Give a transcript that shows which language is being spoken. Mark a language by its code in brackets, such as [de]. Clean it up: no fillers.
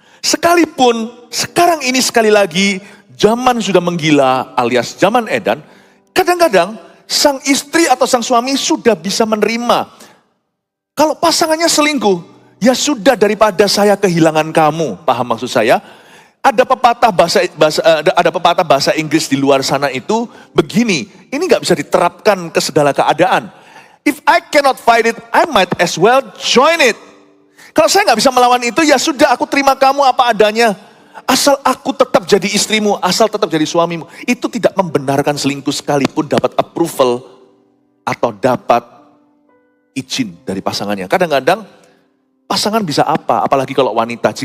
[id] Sekalipun sekarang ini sekali lagi, zaman sudah menggila alias zaman edan, kadang-kadang sang istri atau sang suami sudah bisa menerima. Kalau pasangannya selingkuh, ya sudah daripada saya kehilangan kamu. Paham maksud saya? Ada pepatah bahasa Inggris di luar sana itu begini. Ini nggak bisa diterapkan ke segala keadaan. [en] If I cannot fight it, I might as well join it. [id] Kalau saya nggak bisa melawan itu, ya sudah aku terima kamu apa adanya. Asal aku tetap jadi istrimu, asal tetap jadi suamimu. Itu tidak membenarkan selingkuh sekalipun dapat approval atau dapat izin dari pasangannya. Kadang-kadang pasangan bisa apa, apalagi kalau wanita.